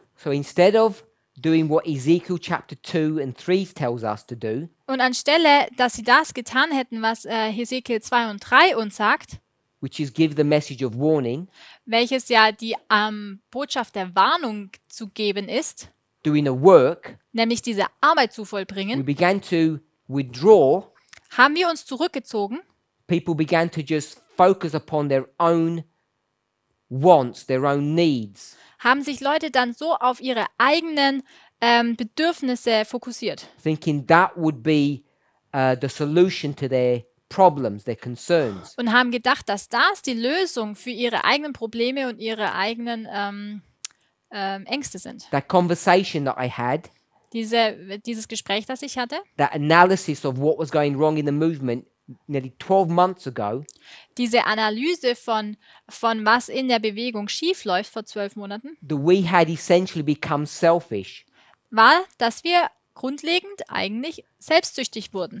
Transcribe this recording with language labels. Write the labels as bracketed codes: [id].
[en] So instead of doing what Ezekiel chapter 2 and 3 tells us to do, [de] Und anstelle, dass sie das getan hätten, was Hesekiel 2 und 3 uns sagt, [en] which is give the message of warning, [de] welches ja die Botschaft der Warnung zu geben ist, [en] doing a work, [de] nämlich diese Arbeit zu [en] we [de] vollbringen, [en] began to withdraw. [de] haben wir uns zurückgezogen. [en] People began to just focus upon their own wants, their own needs. [de] Haben sich Leute dann so auf ihre eigenen Bedürfnisse fokussiert [en] Thinking that would be the solution to their problems, their concerns. [de] und haben gedacht, dass das die Lösung für ihre eigenen Probleme und ihre eigenen Ängste sind. [en] That conversation that I had, [de] Dieses Gespräch, das ich hatte, [en] that analysis of what was going wrong in the movement nearly 12 months ago, [de] diese Analyse von was in der Bewegung schiefläuft vor 12 Monaten, [en] that we had essentially become selfish, [de] war, dass wir grundlegend eigentlich selbstsüchtig wurden,